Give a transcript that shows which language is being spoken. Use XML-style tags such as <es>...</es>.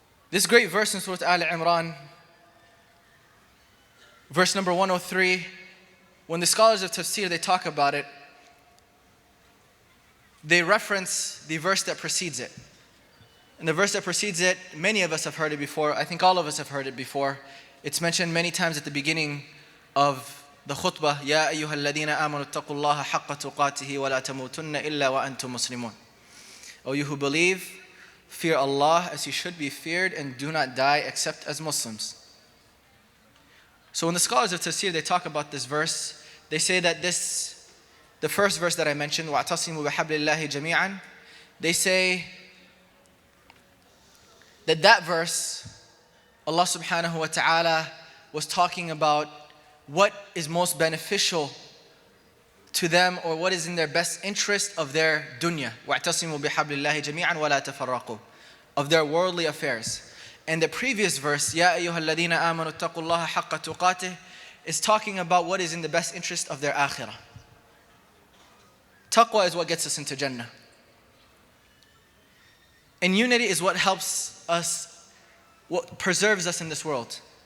<en>This great verse in Surah Al-Imran, verse number 103, when the scholars of tafsir, they talk about it, they reference the verse that precedes it. And the verse that precedes it, many of us have heard it before. I think all of us have heard it before. It's mentioned many times at the beginning of the khutbah,</en> <ar>يَا أَيُّهَا الَّذِينَ آمَنُوا اتَّقُوا اللَّهَ حَقَّ تُقَاتِهِ وَلَا تَمُوتُنَّ إِلَّا وَأَنْتُمْ مُسْلِمُونَ.</ar> <en>O you who believe, fear Allah as you should be feared and do not die except as Muslims. So when the scholars of tafsir, they talk about this verse, they say that the first verse that I mentioned,</en> <ar>وَاعْتَصِمُوا بِحَبْلِ اللَّهِ جَمِيعًا,</ar> <en>they say that verse, Allah subhanahu wa ta'ala was talking about what is most beneficial to them, or what is in their best interest of their dunya.</en> <ar>وَاعْتَصِمُوا بِحَبْلِ اللَّهِ جَمِيعًا وَلَا تَفَرَّقُوا,</ar> <en>of their worldly affairs. And the previous verse,</en> <ar>يَا أَيُّهَا الَّذِينَ آمَنُوا اتَّقُوا اللَّهَ حَقَّ تُقَاتِهِ,</ar> <en>is talking about what is in the best interest of their akhirah. Taqwa is what gets us into Jannah. And unity is what helps us, what preserves us in this world.</en>